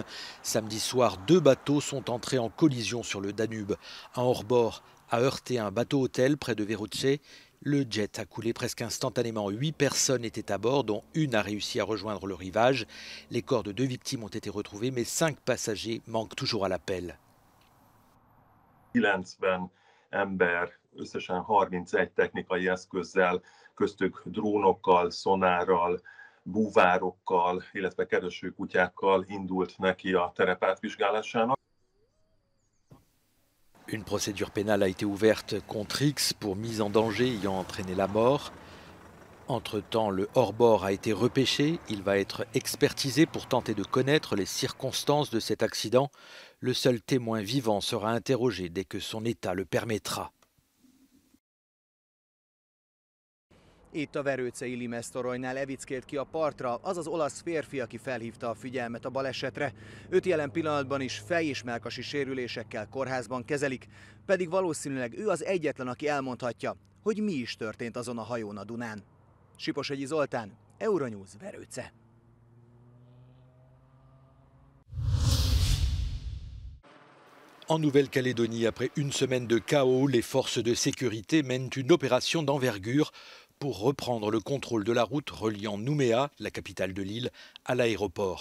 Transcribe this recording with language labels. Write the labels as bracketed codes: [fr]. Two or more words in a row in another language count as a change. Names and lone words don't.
[fr] Samedi soir, 2 bateaux sont entrés en collision sur le Danube. Un hors-bord a heurté un bateau-hôtel près de Veruce. Le jet a coulé presque instantanément. 8 personnes étaient à bord, dont une a réussi à rejoindre le rivage. Les corps de 2 victimes ont été retrouvés, mais 5 passagers manquent toujours à l'appel. [hu] 90 ember, összesen 31 technikai eszközzel, köztük drónokkal, szonárral, búvárokkal, illetve keresőkutyákkal indult neki a terep átvizsgálásának. [fr] Une procédure pénale a été ouverte contre X pour mise en danger ayant entraîné la mort. Entre-temps, le hors-bord a été repêché. Il va être expertisé pour tenter de connaître les circonstances de cet accident. Le seul témoin vivant sera interrogé dès que son état le permettra. [hu] Itt a Verőce Ili Mesztorolynál evickélt ki a partra az az olasz férfi, aki felhívta a figyelmet a balesetre. Őt jelen pillanatban is fej- és mellkasi sérülésekkel kórházban kezelik, pedig valószínűleg ő az egyetlen, aki elmondhatja, hogy mi is történt azon a hajón a Dunán. Siposegyi Zoltán, Euronews, Verőce. [fr] En Nouvelle-Calédonie, après une semaine de chaos, les forces de sécurité mènent une opération d'envergure pour reprendre le contrôle de la route reliant Nouméa, la capitale de l'île, à l'aéroport.